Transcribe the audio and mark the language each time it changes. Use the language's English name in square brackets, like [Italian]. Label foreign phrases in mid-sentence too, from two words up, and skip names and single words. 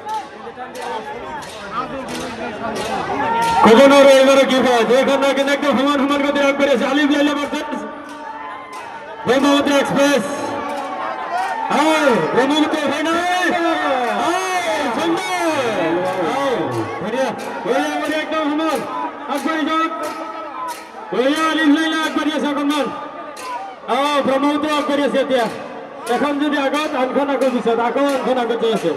[Bangla] কখনোর এবারে কি হয়, দেখুন না কিন্তু একদম সমান সমান গতির আগবাড়ি আছে আলিফ লাইলা ভার্সেস ব্রহ্মপুত্র এক্সপ্রেস। ব্রহ্মপুত্র একদম সমান আগবাড়ি যাক। [Assamese] আলিফ লাইলা আগবাড়ি আছে অকণমান। ব্ৰহ্মপুত্ৰ আগবাঢ়ি আছে এতিয়া। এখন যদি আগত আনখন আগত পিছত, আকৌ আনখন আগত যাই আছে।